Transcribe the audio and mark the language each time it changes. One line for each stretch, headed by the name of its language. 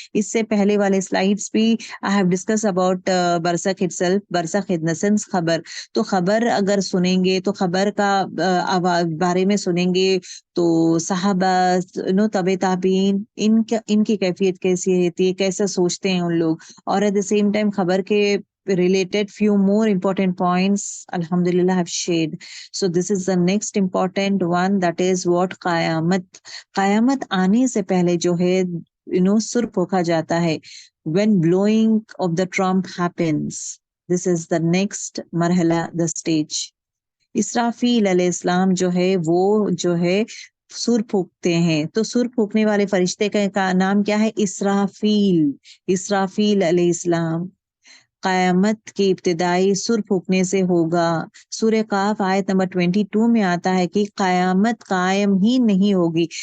Urdu: اس سے پہلے والے سلائیڈز بھی
English: I have discuss about برزخ itself.
Urdu: برزخ
English: in the sense
Urdu: خبر. تو خبر اگر سنیں گے تو خبر کا بارے میں سنیں گے تو صحابہ تبع تابعین ان کی کیفیت کیسی رہتی ہے کیسا سوچتے ہیں ان لوگ.
English: اور at the same time خبر کے related few more important points alhamdulillah have shared. So this is the next important one that is what قیامت.
Urdu: قیامت آنے سے پہلے جو ہے سر پھونکا جاتا ہے
English: when blowing of the trump happens. This is the next مرحلہ the stage.
Urdu: اسرافیل علیہ السلام جو ہے وہ جو ہے سر پھونکتے ہیں. تو سر پھونکنے والے فرشتے کا نام کیا ہے اسرافیل. اسرافیل علیہ السلام. قیامت کی ابتدائی سر پھونکنے سے ہوگا. سورہ قاف آیت نمبر 22 میں آتا ہے کہ قیامت قائم ہی نہیں ہوگی.